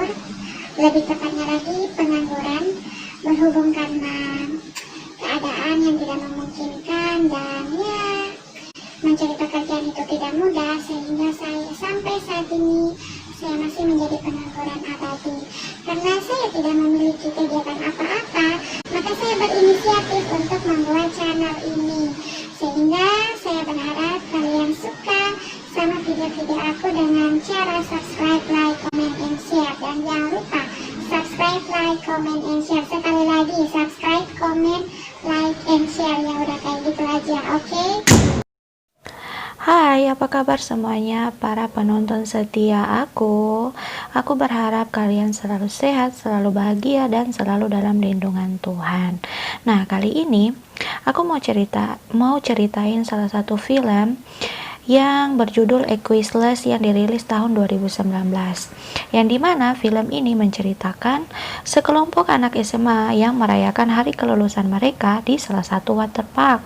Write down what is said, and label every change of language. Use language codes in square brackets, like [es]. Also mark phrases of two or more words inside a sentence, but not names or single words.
[id] Lebih tepatnya lagi pengangguran, berhubung karena keadaan yang tidak memungkinkan dan ya mencari pekerjaan itu tidak mudah, sehingga saya sampai saat ini saya masih menjadi pengangguran abadi. Karena saya tidak memiliki kegiatan apa-apa, maka saya berinisiatif untuk membuat channel ini. Sehingga saya berharap kalian suka sama video-video aku dengan cara [en] subscribe, like, comment, and share. [id] Dan jangan lupa [en] subscribe, like, comment, and share. [id] Sekali lagi, [en] subscribe, comment, like, and share. [id] Ya udah kayak gitu aja, oke? Hai, apa kabar semuanya para penonton setia aku? Aku berharap kalian selalu sehat, selalu bahagia, dan selalu dalam lindungan Tuhan. Nah, kali ini aku mau ceritain salah satu film yang berjudul Equalize yang dirilis tahun 2019, yang dimana film ini menceritakan sekelompok anak SMA yang merayakan hari kelulusan mereka di salah satu waterpark.